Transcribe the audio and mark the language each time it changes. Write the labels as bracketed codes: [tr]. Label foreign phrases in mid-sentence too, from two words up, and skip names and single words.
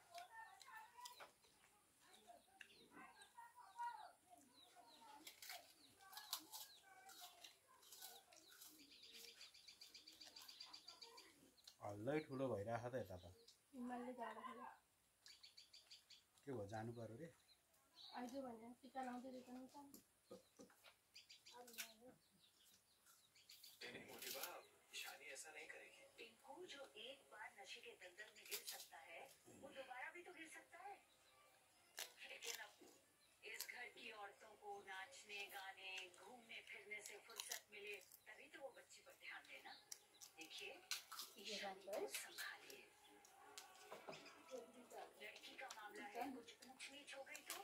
[ne] हल्लै ठुलो भइरहेको छ त यता त हिमालले जाँदाखेरि के भयो जानु पर्यो रे आइज भने टिका लाउँदै रहेछन् उता [hi] टिंकू जो एक बार नशे के दलदल में गिर सकता है वो दोबारा भी तो गिर सकता है लेकिन अब इस घर की औरतों को नाचने गाने घूमने फिरने से फुर्सत मिले तभी तो वो बच्ची पर ध्यान देना देखिए संभालिए लड़की का मामला है कुछ ऊंच नीच हो गई तो